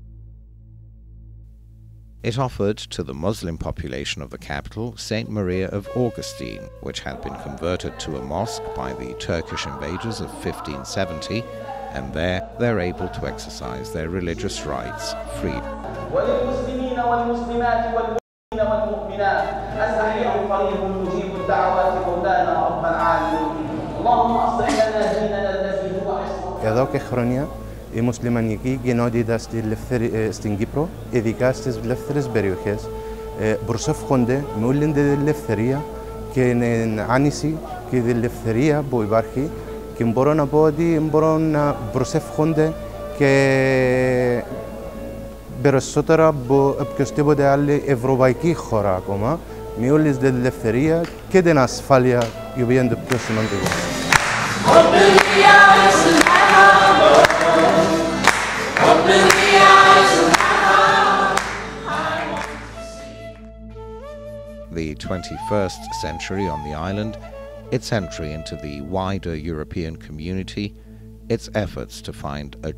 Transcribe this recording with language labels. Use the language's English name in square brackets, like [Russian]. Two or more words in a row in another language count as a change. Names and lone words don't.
[English] It offered to the Muslim population of the capital Saint Maria of Augustine, which had been converted to a mosque by the Turkish invaders of 1570, and there they're able to exercise their religious rights freely. [Greek] Εδώ και χρόνια η μουσουλμανική κοινότητα στην Κύπρο, ειδικά στις ελεύθερες περιοχές, προσεύχονται με όλη την ελευθερία και την άνηση και την ελευθερία που υπάρχει, και μπορώ να πω ότι μπορούν να προσεύχονται και περισσότερα από οποιοσδήποτε άλλη ευρωπαϊκή χώρα ακόμα, με όλη την ελευθερία και την ασφάλεια, η οποία είναι το πιο σημαντικό. [English] The 21st century on the island, its entry into the wider European community, its efforts to find a